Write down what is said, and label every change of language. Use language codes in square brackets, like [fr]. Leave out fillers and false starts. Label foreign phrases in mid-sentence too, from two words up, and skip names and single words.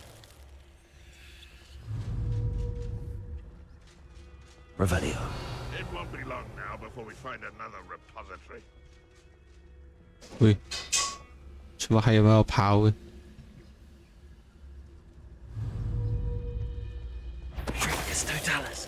[en] Revelio. It won't be long now before we find another repository. [yue] 喂，全部係喺度跑嘅。 [la] Petrificus totalis.